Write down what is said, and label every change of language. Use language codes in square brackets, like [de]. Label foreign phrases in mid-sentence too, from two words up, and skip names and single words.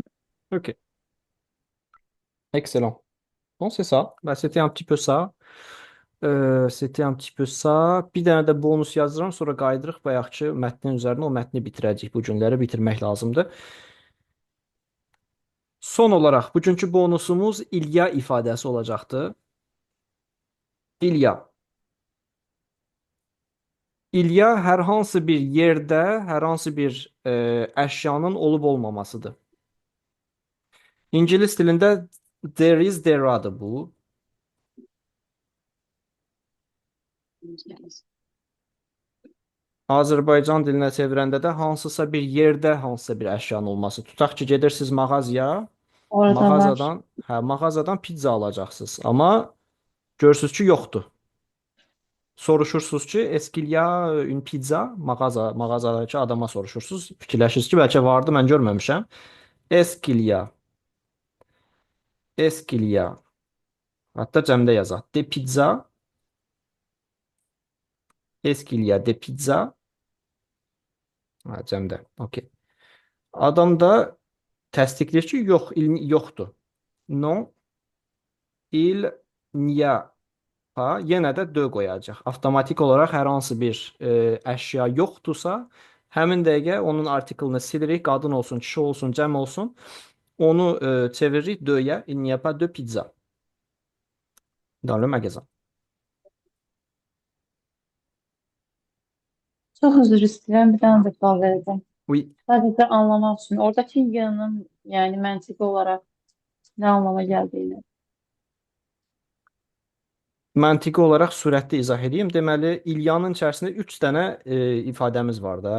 [fr] Ok. Excellent. Bon, c'est ça. Ben, c'était un petit peu ça. C'était un petit peu ça. [az] Bir dənə də bonus yazıram, sonra qayıdırıq bayaqçı mətnin üzərinə. O mətni bitirəcəyik. Bu günləri bitirmək lazımdır. Son olaraq bugünkü bonusumuz İlya ifadəsi olacaqdır. İlya. İlya hər hansı bir yerdə, hər hansı bir əşyanın olub olmamasıdır. İngilis dilində [en] there is, there are- [az] dır bu. Azərbaycan dilinə çevirəndə də hansısa bir yerdə hansısa bir əşyanın olması. Tutaq ki, gedirsiniz mağazaya, Orada var. mağazadan pizza alacaqsınız. Amma görürsünüz ki, yoxdur. Soruşursunuz ki, [fr] est-ce qu'il y a une pizza? [az] Mağazadakı adama soruşursunuz. Fikirləşirsiniz ki, bəlkə vardı, mən görməmişəm. [fr] Est-ce qu'il y a? Est-ce qu'il y a? [az] Hətta cəmdə yazaq. [fr] De pizza. Est-ce qu'il y a de pizza? [az] Ha, cəmdə. Okey. Adam da təsdiqləyir ki, yoxdur. [fr] Non, il n'y a pas. [az] Yenə də de qoyacaq. Avtomatik olaraq hər hansı bir əşya yoxdursa, həmin dəqiqə onun artiklını silirik. Qadın olsun, kişi olsun, cəm olsun. Onu çeviririk de-yə. [fr] Il n'y a pas de pizza. Dans le magasin. [az] Çok özür istəyirəm, bir dənə də sual verəcəm. [fr] Oui. [az] Sadəcə anlamaq üçün. Oradakı yanın, yəni məntiqi olaraq nə anlama gəldiyini. Məntiqi olaraq sürətli izah edeyim. Deməli, İlyanın içərisində 3 dənə ifadəmiz var da.